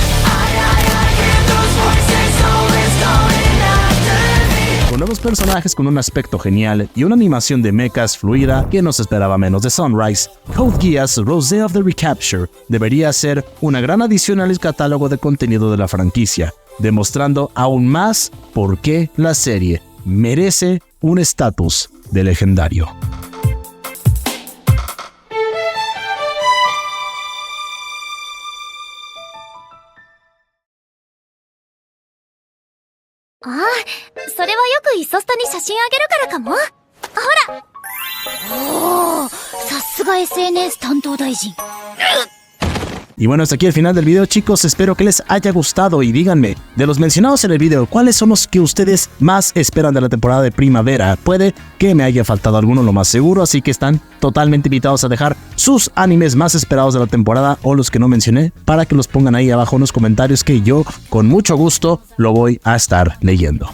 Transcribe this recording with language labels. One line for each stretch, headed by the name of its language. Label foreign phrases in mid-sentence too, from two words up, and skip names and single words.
Spanish: Con nuevos nuevos personajes con un aspecto genial y una animación de mechas fluida que nos esperaba menos de Sunrise, Code Geass Rose of the Recapture debería ser una gran adición al catálogo de contenido de la franquicia, demostrando aún más por qué la serie merece un estatus de legendario.
Japanese: Ah, それはよくイソスタに写真あげるからかも。ほら。おお、さすが SNS 担当大臣。
Spanish: Y bueno, hasta aquí el final del video, chicos. Espero que les haya gustado y díganme, de los mencionados en el video, ¿cuáles son los que ustedes más esperan de la temporada de primavera? Puede que me haya faltado alguno, lo más seguro, así que están totalmente invitados a dejar sus animes más esperados de la temporada o los que no mencioné para que los pongan ahí abajo en los comentarios, que yo con mucho gusto lo voy a estar leyendo.